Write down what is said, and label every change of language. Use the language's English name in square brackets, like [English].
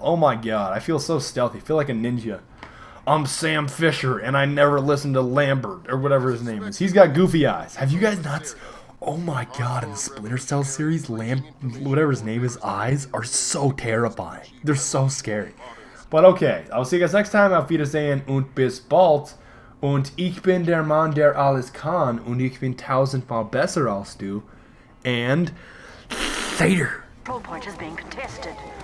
[English] Oh my god, I feel so stealthy. I feel like a ninja. I'm Sam Fisher, and I never listened to Lambert, or whatever his name is. He's got goofy eyes. Have you guys not... Oh my god, in the Splinter Cell series, whatever his name is, eyes are so terrifying. They're so scary. But okay, I'll see you guys next time. [German] Auf Wiedersehen und bis bald. Und ich bin der Mann, der alles kann. Und ich bin tausendmal besser als du. [English] And... later. Control point is being contested.